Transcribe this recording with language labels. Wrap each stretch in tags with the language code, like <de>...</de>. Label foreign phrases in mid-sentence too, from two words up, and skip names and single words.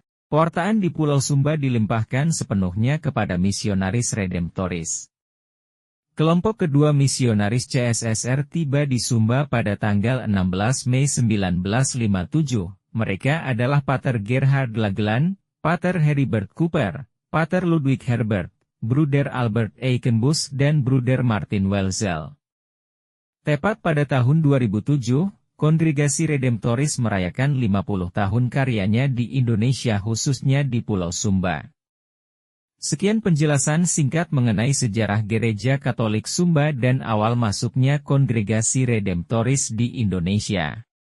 <id>Pewartaan di Pulau Sumba dilimpahkan sepenuhnya kepada misionaris redemptoris. Kelompok kedua misionaris CSSR tiba di Sumba pada tanggal 16 Mei 1957. Mereka adalah Pater Gerhard Lagelan, Pater Heribert Cooper, Pater Ludwig Herbert, Bruder Albert Eichenbus dan Bruder Martin Welzel. Tepat pada tahun 2007, Kongregasi Redemptoris merayakan 50 tahun karyanya di Indonesia khususnya di Pulau Sumba. Sekian penjelasan singkat mengenai sejarah Gereja Katolik Sumba dan awal masuknya Kongregasi Redemptoris di Indonesia.</id>